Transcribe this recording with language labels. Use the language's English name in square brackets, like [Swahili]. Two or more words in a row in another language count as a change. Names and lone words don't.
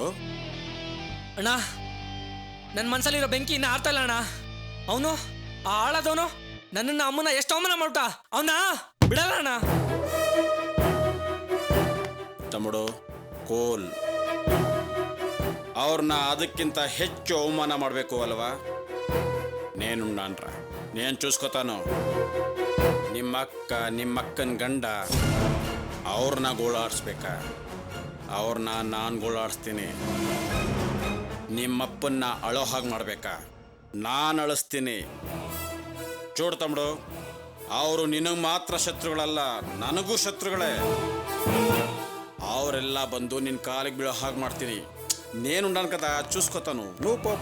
[Kannada] ಅಣ್ಣ, ನನ್ನ ಮನಸ್ಸಲ್ಲಿರೋ ಬೆಂಕಿ ಇನ್ನ ಆರ್ತಾ ಇಲ್ಲ ಅಣ್ಣ. ಅವನು ಆ ಆಳದವನು ನನ್ನನ್ನು ಅಮ್ಮನ ಎಷ್ಟು ಅವಮಾನ ಮಾಡ್ಬಿಟ್ಟ. ಅವನ ಬಿಡಲ್ಲ ಅಣ್ಣ. ತಮ್ಮಡು, ಕೋಲ್ ಅವ್ರನ್ನ ಅದಕ್ಕಿಂತ ಹೆಚ್ಚು ಅವಮಾನ ಮಾಡಬೇಕು ಅಲ್ವಾ? [Telugu] నేను చూసుకోతాను. [Kannada] ನಿಮ್ಮಕ್ಕನ ಗಂಡ ಅವ್ರನ್ನ ಗೋಳಾಡಿಸ್ಬೇಕಾ? ಅವ್ರನ್ನ ನಾನು ಗೋಳಾಡಿಸ್ತೀನಿ. ನಿಮ್ಮಪ್ಪನ್ನ ಅಳೋ ಹಾಗೆ ಮಾಡಬೇಕಾ? ನಾನು ಅಳಿಸ್ತೀನಿ. [Telugu] చూడు తమ్ముడు, [Kannada] ಅವರು ನಿನಗೆ ಮಾತ್ರ ಶತ್ರುಗಳಲ್ಲ, ನನಗೂ ಶತ್ರುಗಳೇ. ಅವರೆಲ್ಲ ಬಂದು ನಿನ್ನ ಕಾಲಿಗೆ ಬೀಳೋ ಹಾಗೆ ಮಾಡ್ತೀನಿ. [Telugu] నేనుండన్ కద చూస్కొతాను, నో పాప.